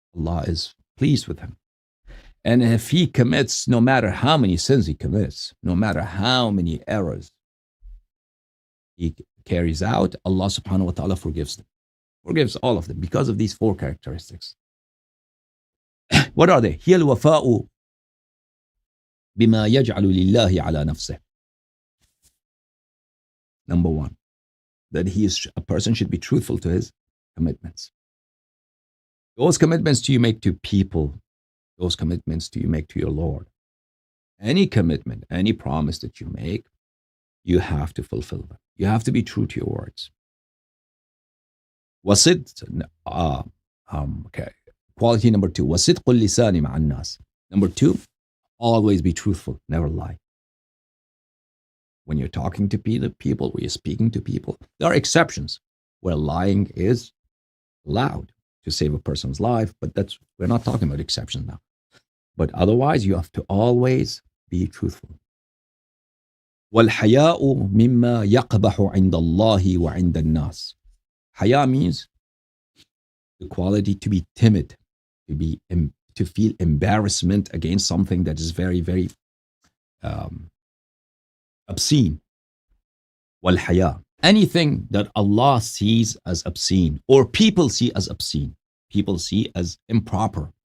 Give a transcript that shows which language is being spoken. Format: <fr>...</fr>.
<en>Allah is pleased with him. And if he commits, no matter how many sins he commits, no matter how many errors he carries out, Allah subhanahu wa ta'ala forgives them. Forgives all of them because of these 4 characteristics. What are they?</en> <ar>هي الوفاء بما يجعل لله على نفسه.</ar> <en>Number 1, that a person should be truthful to his commitments. Those commitments you make to people, those commitments you make to your Lord. Any commitment, any promise that you make, you have to fulfill them. You have to be true to your words. وصدق okay. Quality number 2.</en> <ar>وصدق اللسان مع الناس.</ar> <en>Number 2, always be truthful, never lie. When you're talking to people, when you're speaking to people, there are exceptions where lying is allowed to save a person's life, but we're not talking about exceptions now. But otherwise, you have to always be truthful.</en> <ar>والحياء مما يقبح عند الله وعند الناس.</ar> <en>Haya means the quality to be timid, to feel embarrassment against something that is very, very obscene. والحياء, anything that Allah sees as obscene or people see as obscene, people see as improper.</en>